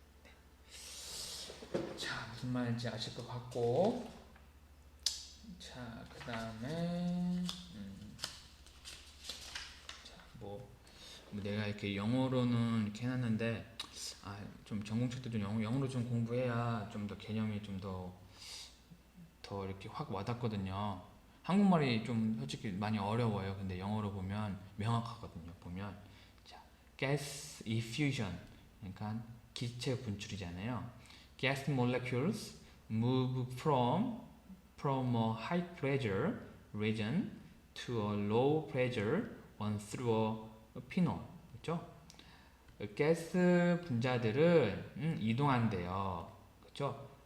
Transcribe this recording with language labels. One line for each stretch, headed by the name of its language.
Korean: 네. 자, 무슨 말인지 아실 것 같고, 자, 그 다음에 내가 이렇게 영어로는 이렇게 해놨는데, 좀 전공책도 좀 영어로 좀 공부해야 좀 더 개념이 좀 더 이렇게 확 와닿거든요. 한국말이 좀 솔직히 많이 어려워요. 근데 영어로 보면 명확하거든요. 보면 자, gas effusion, 그러니까 기체 분출이잖아요.
English: Gas molecules move from a high pressure region to a low pressure one through a pinhole.
Korean: 그렇죠? 가스 분자들은 이동한대요. 그렇죠?